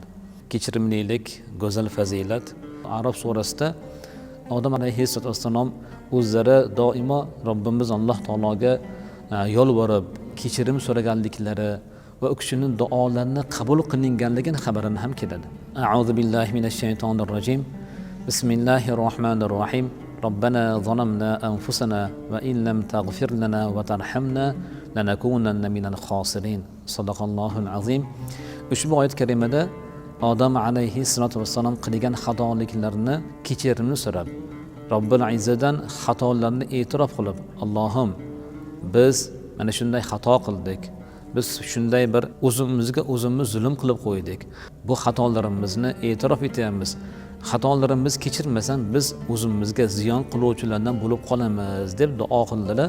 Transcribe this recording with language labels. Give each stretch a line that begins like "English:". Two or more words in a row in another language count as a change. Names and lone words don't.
Uzbek: Kechirimlilik go'zal fazilat. Arab surasida Odam alayhissalom o'zlari doimo Robbimiz Alloh taologa yolvorib kechirim so'raganliklari va u kishining duolarini qabul qilinganligini xabarini ham keladi.
Arabic: أعوذ بالله من الشيطان الرجيم بسم الله الرحمن الرحيم. ربنا ظلمنا أنفسنا وإن لم تغفر لنا وترحمنا لنكونن من الخاسرين. صدق الله العظيم.
Uzbek: Ushbu oyat karimada Odam
Arabic: عليه الصلاة والسلام
Uzbek: qilgan xatoliklarni kechirimni so'rab, Robbil Izzadan xatolarni e'tirof qilib, Allohim, biz mana shunday xato qildik, biz shunday bir o'zimizga o'zimiz zulm qilib qo'ydik, bu xatolarimizni e'tirof etyapmiz, xatolarimiz kechirmasam biz o'zimizga ziyon qiluvchilardan bo'lib qolamiz deb duo qildilar.